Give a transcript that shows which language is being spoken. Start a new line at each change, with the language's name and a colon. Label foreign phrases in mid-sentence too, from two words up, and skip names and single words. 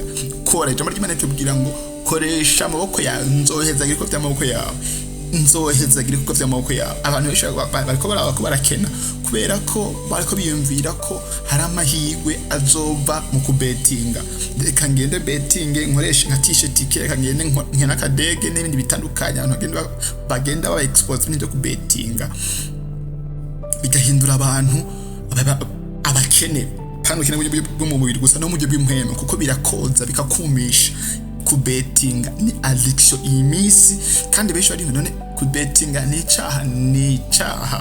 Rundi: Kora ijambo ry'Imana tubwira ngo koresha amaboko yawe, nzohezagira ko by'amaboko yawe, nzohezagira ko by'amaboko yawe. Abantu benshi bariko barakena kubera ko bariko biyumvira ko hari amahirwe azoba mu kubetinga. Reka ngende betinge, nkoresha nka t-shirt, reka ngende nkena kadege n'ibindi bitandukanye. Abantu bagenda ba expose n'ibyo kubetinga, bigahindura abantu abakene, kandi ukene bwo mu mubiri gusa no mu buryo bw'impwema, kuko birakoza bikakumisha. Kubetinga ni addiction iyi minsi, kandi benshi bari none kubetinga ni icyaha.